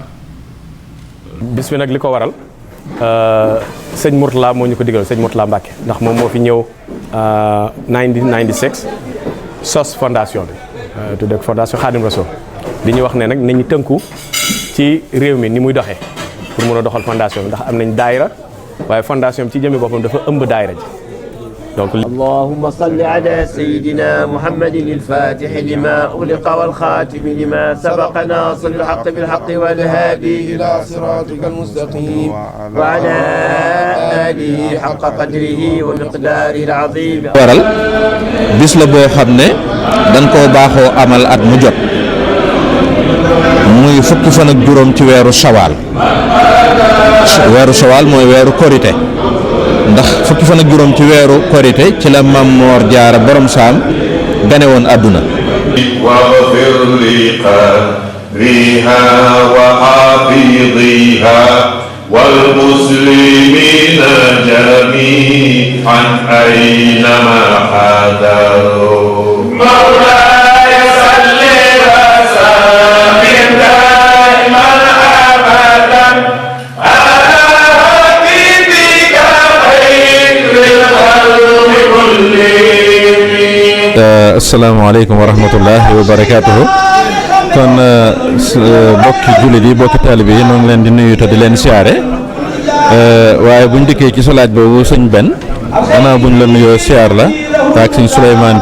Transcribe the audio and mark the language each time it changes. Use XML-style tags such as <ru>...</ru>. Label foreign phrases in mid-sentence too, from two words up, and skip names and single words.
<wo>bis bi nag li ko waral sëñ Mourtala moo ñu ko digal sëñ Mourtala Mbacke ndax moom moo fi ñëw 1996 sos fondation bi tuddee fondation Khadim Rassoul di ñu wax ne nag nañu tënku ci réew mi ni muy doxee pour mun a doxal fondation bi ndax am nañ daayira waaye fondation bi ci jëmmi boppam dafa ëmb daayira ji donc</wo> <ar>اللهم صل على سيدنا محمد الفاتح لما أغلق والخاتم لما سبق ناصر الحق بالحق والهادي إلى صراطك المستقيم وعلى آله حق قدره ومقداره العظيم.</ar> <wo>waral bis la boo xam ne dañ koo baaxoo amal at mu jot muy fukki fan ak juróom ci weeru sawaal mooy weeru korite ndax fukki fan ak juróom ci weeru korite ci la Maam Moor Jaara borom saam gane woon àdduna</wo> <ar>واغفر لقارئها وحافظيها والمسلمين جميعا أينما حضروا مولاي صل وسلم دائما أبدا السلام عليكم ورحمة الله وبركاته</ar> <wo>kon bokki jullit yi bokki taalibe yi ñoo ngi leen di nuyu te di leen siyaare waaye buñ dikkee ci sa laaj boobu sëñ Ben gannaaw buñ la nuyoo siyaar la ak sëñ Souleymane</wo>